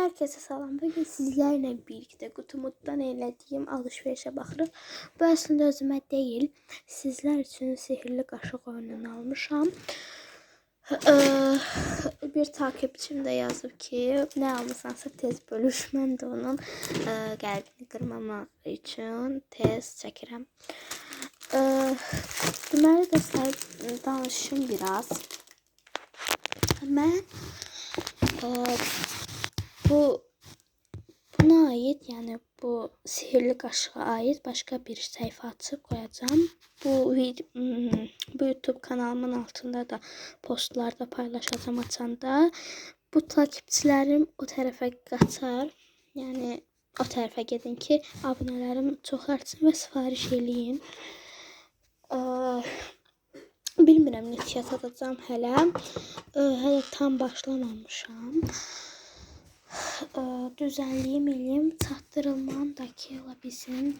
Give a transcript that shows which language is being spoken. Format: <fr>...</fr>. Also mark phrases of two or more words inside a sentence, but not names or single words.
<tr>Herkese salam. Bugün sizlerle birlikte kutumuzdan elədiyim alışverişe baxırıq.</tr> <az>Bu əslində özümə deyil, sizlər üçün sihirli qaşıq oyununu almışam. Bir takipçim de yazıb ki, nə almışsansa tez bölüş. Mən də onun qəlbini qırmamaq üçün tez çəkirəm. Deməli dostlar, danışım biraz.</az> <tr>Mən buna ait, yani bu sihirli kaşığa ait başka bir sayfa açıp koyacağım.</tr> <az>Bu YouTube kanalımın altında da postlarda paylaşacağım açanda.</az> <tr>Bu takipçilerim o tarafa qaçar.</tr> <az>Yani o tarafa gedin ki abonələrim çox artsın və sifariş eləyin. Bilmirəm neçəyə satacağım hələ. Hələ tam başlamamışam. Düzenliyim eləyim, çatdırılmandakı ola bilsin.</az>